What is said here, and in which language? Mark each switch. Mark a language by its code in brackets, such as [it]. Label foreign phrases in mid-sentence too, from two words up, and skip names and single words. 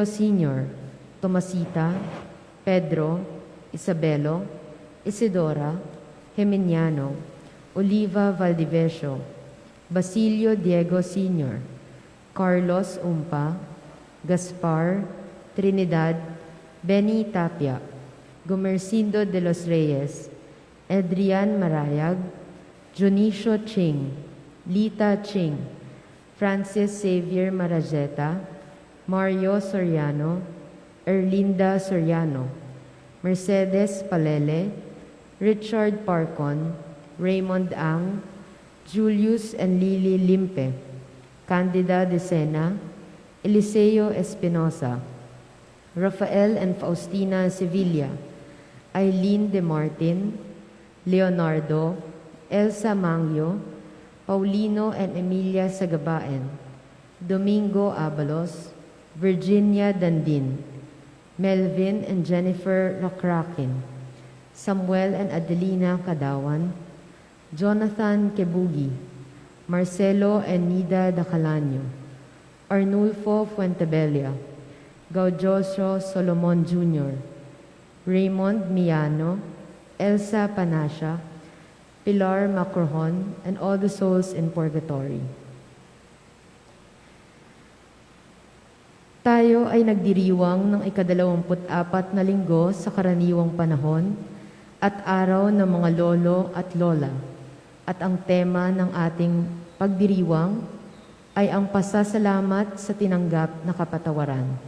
[en] Sr., Tomasita, Pedro, Isabelo, Isidora, Geminiano, Oliva Valdivesio, Basilio Diego Sr., Carlos Umpa, Gaspar, Trinidad, Benny Tapia, Gomercindo de los Reyes, Adrian Marayag, Junicio Ching, Lita Ching, Francis Xavier Marajeta, Mario Soriano, Erlinda Soriano, Mercedes Palele, Richard Parcon, Raymond Ang, Julius and Lily Limpe, Candida Decena, Eliseo Espinosa, Rafael and Faustina Sevilla, Eileen De Martin, Leonardo, Elsa Mangyo, Paulino and Emilia Sagabaen, Domingo Abalos, Virginia Dandin, Melvin and Jennifer Rakrakin, Samuel and Adelina Kadawan, Jonathan Kebugi, Marcelo and Nida Dacalanyo, Arnulfo Fuentebella, Gaudioso Solomon Jr., Raymond Miano, Elsa Panasha, Pilar Macrohon, and all the souls in purgatory. [tl] Tayo ay nagdiriwang ng ika-24 na linggo sa karaniwang panahon at araw ng mga lolo at lola. At ang tema ng ating pagdiriwang ay ang pasasalamat sa tinanggap na kapatawaran.